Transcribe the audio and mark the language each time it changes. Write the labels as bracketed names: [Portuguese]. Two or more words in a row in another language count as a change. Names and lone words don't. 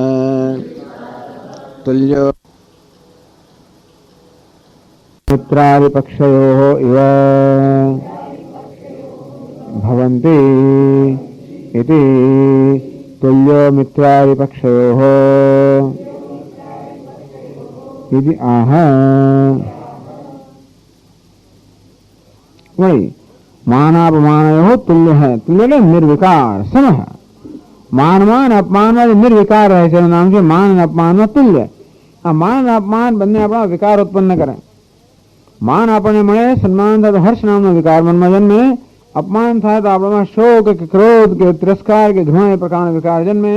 [Sanskrit] तुल्यो मित्रारिपक्षयोः इव भवन्ति इति तुल्यो मित्रारिपक्षयोः इति आह. [Hindi] वही मानापमानयोः तुल्य है. [Gujarati] तुल्य એટલે નિર્વિકાર સમહ. માનમાં અપમાનમાં નિર્વિકાર રહે છે, નામ છે માન અને અપમાનમાં તુલ્ય. આ માન અને અપમાન બંને આપણા વિકાર ઉત્પન્ન કરે. માન આપણને મળે, સન્માન થાય તો હર્ષ નામનો વિકાર મનમાં જન્મે. અપમાન થાય તો આપણામાં શોક કે ક્રોધ કે તિરસ્કાર કે ઘૃણા એ પ્રકારનો વિકાર જન્મે.